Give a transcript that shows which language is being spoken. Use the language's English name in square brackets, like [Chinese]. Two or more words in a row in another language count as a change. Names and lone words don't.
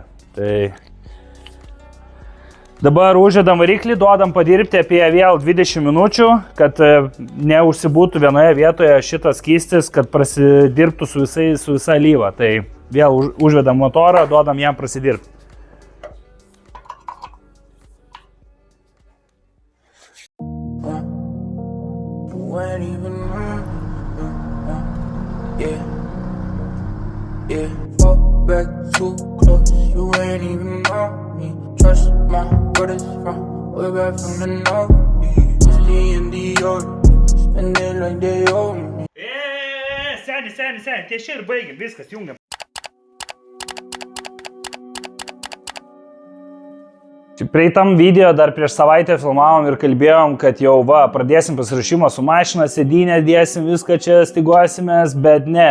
[Lithuanian] Tai dabar uždedam variklį, duodam padirbti apie vėl 20 minučių, kad neužsibūtų vienoje vietoje šitas skystis, kad prasidirbtų su visa alyva. Tai vėl užvedam motorą, duodam jam prasidirbti. [English] Yeah, fall back too close, you ain't even know me. Trust my brothers from way back from the north. Whiskey and Dior, spend it like they owe me. [Lithuanian] Seni, tieši ir baigiam, viskas, jungiam. Prieitam video dar prieš savaitę filmavom ir kalbėjom, kad jau pradėsim pasiruošimą su mašina, sėdynę dėsim, viską čia styguosimės, bet ne.